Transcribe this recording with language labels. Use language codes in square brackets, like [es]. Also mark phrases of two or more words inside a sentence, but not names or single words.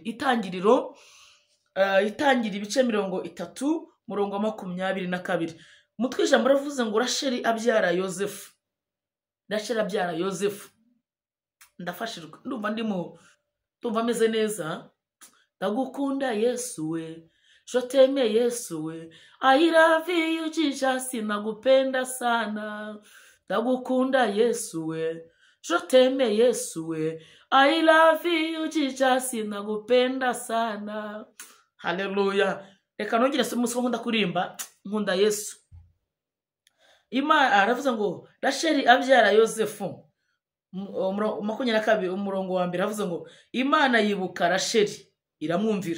[rw] Itangiriro ibice 30 murongo wa 22. Mutwe ijambo ravuze ngo Rasheli abyara Yosefu. Rasheli abyara Yosefu. Ndafashirwa, ndumva meze neza. Ndagukunda Yesu we, [fr] je t'aime [rw] Yesu we, [en] I love you Jesus, [sw] nakupenda sana. [rw] Ndagukunda Yesu we, [fr] je t'aime [rw] Yesu we, [en] I love you Jesus, [sw] nakupenda sana. [rw] Haleluya. Reka nongere somuswa nkunda kurimba, nkunda Yesu. Imana aravuze ngo Rasheli abyara Yosefu. 22 umurongo wa mbere havuze ngo Imana yibuka Rasheli iramwumvira.